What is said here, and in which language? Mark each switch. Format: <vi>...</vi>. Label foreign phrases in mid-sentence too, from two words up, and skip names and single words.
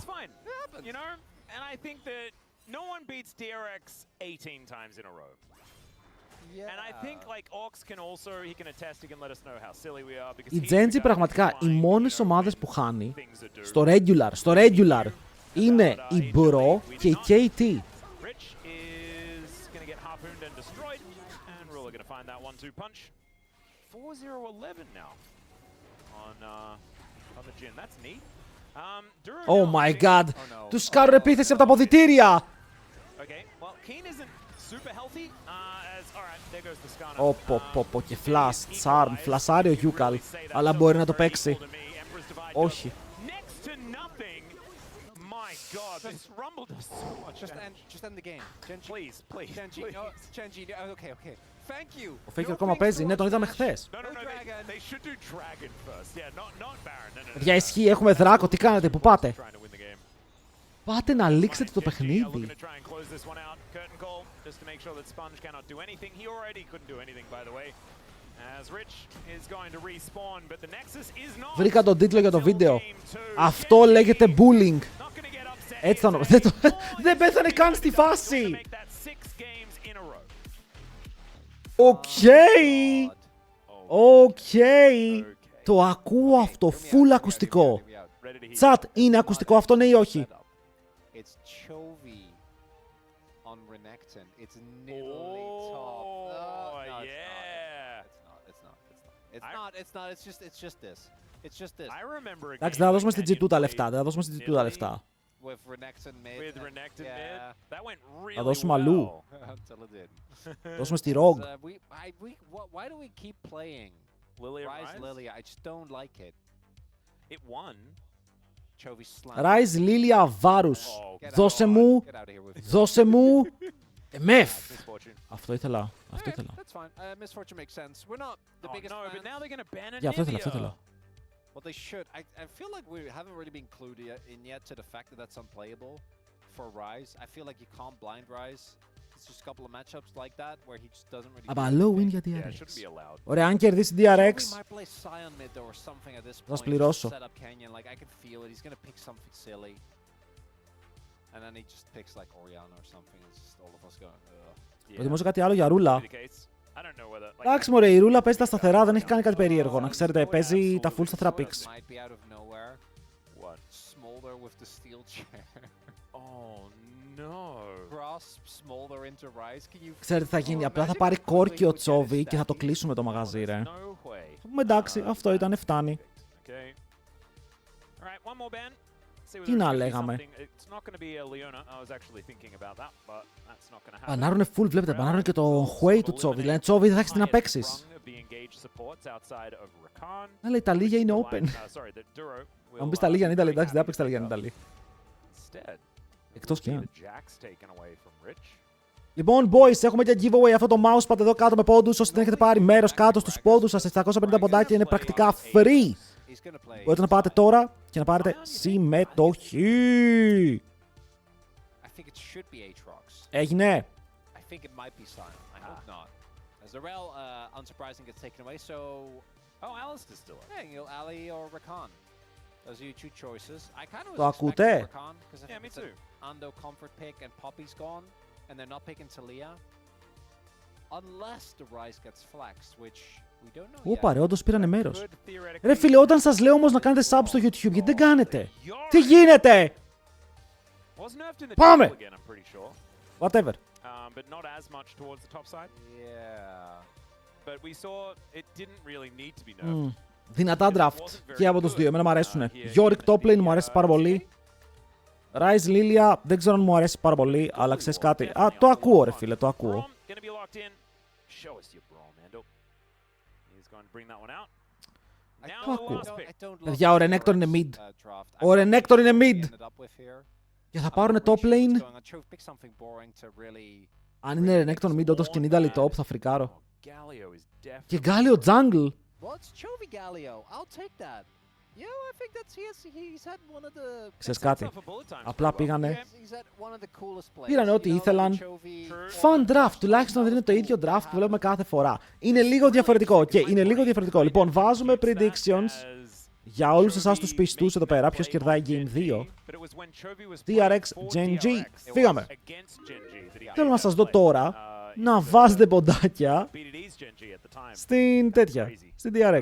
<el>Η Gen.G πραγματικά οι μόνες ομάδες που χάνει στο regular είναι η Bro και η KT.</el> <en>Oh my god!</en> <el>Τους κάνουν επίθεση από τα αποδυτήρια! Πω και</el> <en>flash, charm,</en> <el>φλασάρει ο Yukal, αλλά μπορεί να το παίξει. Όχι. Ο Faker ακόμα παίζει, ναι, τον είδαμε χθες. Για ισχύει, έχουμε δράκο, τι κάνετε, που πάτε? Πάτε να λήξετε το</el> <en>Gen.G are</en> <el>παιχνίδι.</el> <en>looking to try and close this one out. Curtain call, just to make sure that Sponge cannot do anything. He already couldn't do anything, by the way. As Rich is going to respawn, but the Nexus is not.</en> <el>Βρήκα τον τίτλο για το βίντεο. Αυτό λέγεται bullying. Έτσι θα δεν πέθανε καν στη φάση. Οκ. Οκ. Το ακούω αυτό, full ακουστικό. Τσάτ, είναι ακουστικό αυτό, ναι ή όχι?</el> <en>It's Chovy on Renekton. It's nibbly top. No, Yeah. It's not. It's not. It's just this. It's just this. I remember a</en> <el>Εντάξει,</el> <en>game</en> <el>θα</el> <en>where</en> <el>δώσουμε στην</el> <en>Canyon</en> <el>G2 τα</el> <en>played</en> <el>λεφτά. Δεν θα δώσουμε στην G2 τα λεφτά.</el> <en>With Renekton mid. with Renekton mid. That went really</en> <el>Θα δώσουμε αλλού.</el> <en>Until it did.</en> <el>Δώσουμε στη Rogue.</el> <en>Why do we keep playing Lilia Rise Rise? Lilia? I just don't like it. It won. Chovy slam. Rise Lilia Varus. Oh,</en> <el>Δώσε μου.</el> <en>Get out of here with</en> <el>Δώσε μου. Μεφ.</el> <en>misfortune.</en> <el>Αυτό ήθελα. Αυτό</el> <en>Okay,</en> <el>ήθελα.</el> <en>that's fine. Misfortune makes sense. We're not the Oh, biggest no, but fans. now they're going to ban</en> <el>Για αυτό ήθελα, αυτό</el> <en>Anivia.</en> <el>ήθελα.</el> <en>Well, they should. I feel like we haven't really been clued in yet to the fact that that's unplayable for Rise. I feel like you can't blind Rise. It's just a couple of matchups like that where he just doesn't really.</en> <el>Aber</el> <en>low win</en> <el>για</el> <en>Yeah, it</en> <el>DRX.</el> <en>shouldn't be allowed.</en> <el>Ωραία, αν κερδίσει</el> <en>We</en> <el>DRX,</el> <en>might play Scion mid or something at this</en> <el>Θα</el> <en>point.</en> <el>σας πληρώσω.</el> <en>Set up Canyon. Like I can feel it. He's gonna pick something silly, and then he just picks like Orianna or something. It's just all of us going. Ugh.</en> <el>προτιμούσα κάτι άλλο για Ρούλα.</el> <en>Be the case. I don't know whether, like,</en> <el>Εντάξει μωρέ, η Ρούλα παίζει τα σταθερά, δεν έχει κάνει κάτι περίεργο. Να ξέρετε, παίζει τα full σταθερά picks.</el> <en>Might be out of nowhere. what? Smolder with the steel chair. Oh no. Grasp Smolder into Rise. Can you?</en> <el>Ξέρετε τι θα γίνει, απλά θα πάρει κόρκι ο Τσόβι και θα το κλείσουμε το μαγαζί, ρε.</el> <en>No way.</en> <el>Θα πούμε εντάξει, αυτό ήταν, φτάνει.</el> <en>Okay. All right, one more ban. See whether</en> <el>Τι</el> <en>it's</en> <el>να</el> <en>gonna be</en> <el>λέγαμε.</el> <en>something. It's not going to be a Leona. I was actually thinking about that, but that's not going to happen.</en> <el>Μπανάρουνε full, βλέπετε, μπανάρουνε και το Χουέι του Τσόβι. Λένε Τσόβι δεν θα έχεις τι να παίξεις. Αλλά η Ταλίγια είναι open. Αν πεις Ταλίγια είναι Ιταλή, εντάξει, δεν θα παίξει Ταλίγια είναι Ιταλή. Εκτός και αν. Λοιπόν, boys, έχουμε και giveaway αυτό το mousepad εδώ κάτω με πόντους. Όσοι δεν έχετε πάρει μέρος κάτω στους πόντους σας, 450 ποντάκια είναι πρακτικά free. Μπορείτε να πάτε τώρα και να πάρετε συμμετοχή. Έγινε.</el> <en>I think it might be Sion. I hope not. As the Rel, unsurprising, gets taken away, so... Oh, Alistair's still up. Yeah, you know, Ali or Rakan. Those are your two choices. I kind of</en> <el>Το</el> <en>was</en> <el>ακούτε?</el> <en>expecting Rakan, because I Yeah, think me it's an too. Ando comfort pick and Poppy's gone, and they're not picking Talia. Unless the Rise gets flexed, which we don't know yet.</en> <el>Ωπα ρε, όντως πήρανε μέρος.</el> <en>Could theoretically-</en> <el>Ρε φίλε, όταν σας λέω όμως να κάνετε sub στο YouTube, γιατί δεν κάνετε. Τι γίνεται.</el> <en>Was nerfed in the</en> <el>Πάμε!</el> <en>jungle again, I'm pretty sure. Whatever. But not as much towards the top side. Yeah. But we saw it didn't really need to be nerfed.</en> <el>Δυνατά draft και από τους δύο, εμένα μου αρέσουνε. Yorick</el> <en>top lane</en> <el>μου αρέσει πάρα πολύ. Rise Lilia δεν ξέρω αν μου αρέσει πάρα πολύ, αλλά ξέρεις κάτι. Α, το ακούω ρε φίλε, το ακούω.</el> <en>Gonna be locked in. Show us your brawl, Mando. He's going to bring that one out. Now</en> <el>Το</el> <en>the</en> <el>ακούω.</el> <en>last pick.</en> <el>Παιδιά, ο Renekton είναι mid. Ο Renekton είναι mid. Και θα πάρουνε</el> <en>top lane.</en> <el>Αν είναι Renekton mid, όντως και Nidalee top, θα φρικάρω.</el> <en>Galio is</en> <el>Και</el> <en>definitely Galio jungle. Well, it's Chovy Galio. I'll take that. Yeah, I think that's he's had one of the.</en> <el>Ξέρεις κάτι.</el> <en>tough for bullet times</en> <el>Απλά</el> <en>pretty well.</en> <el>πήγανε.</el> <en>He's had one of the coolest players.</en> <el>Πήραν ό,τι</el> <en>You know,</en> <el>ήθελαν.</el> <en>Chovy- Fun draft,</en> <el>τουλάχιστον δεν είναι το ίδιο draft που βλέπουμε κάθε φορά. Είναι λίγο διαφορετικό. Και είναι λίγο διαφορετικό. Λοιπόν, βάζουμε predictions για όλους εσάς τους πιστούς εδώ πέρα. Ποιος κερδάει Game 2. DRX, Gen.G. Φύγαμε. Θέλω να σας δω τώρα να βάζετε ποντάκια στην τέτοια, στην DRX.</el>